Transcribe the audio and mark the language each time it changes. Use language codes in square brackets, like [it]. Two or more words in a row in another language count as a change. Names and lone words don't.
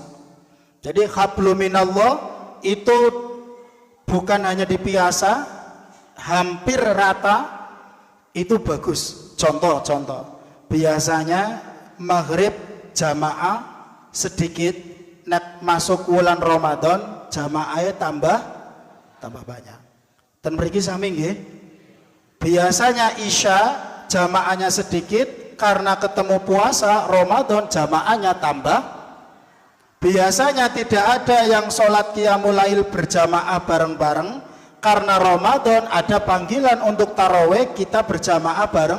[id] Jadi [ar] حبل من الله [id] itu bukan hanya dipiasa, hampir rata itu bagus. Contoh biasanya maghrib jamaah sedikit, nek masuk bulan Ramadan jamaahnya tambah banyak. [jv] Dan mriki sami nggih. [id] Biasanya isya jamaahnya sedikit, karena ketemu puasa Ramadan jamaahnya tambah. Biasanya tidak ada yang sholat [ar] قيام الليل [id] berjamaah bareng-bareng, karena Ramadan ada panggilan untuk tarawih, kita berjamaah bareng.